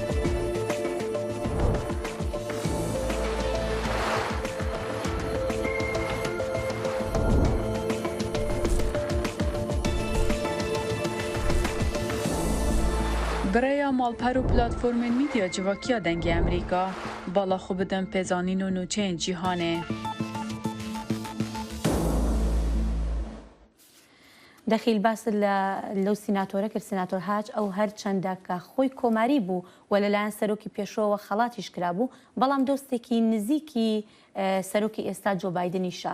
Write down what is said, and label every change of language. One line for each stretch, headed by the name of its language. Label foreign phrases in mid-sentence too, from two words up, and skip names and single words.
Kurdish: برای مالپەر و پلاتفۆرمên میدیا civakîya dengê Amerîka bala xwe bidin pêzanîn û nûçeyên cîhanê.
Central Kurdish: دەخیل باس لەو سیناتۆرە کرد سیناتۆر هاج ئەو هەر چەندە کە خۆی کۆماری بوو و لەلایەن سەرۆکی پێشەوە خەڵاتیش کرابوو بەڵام دۆستێکی نزیکی سەرۆکی ئێستا جۆ بایدنیشە.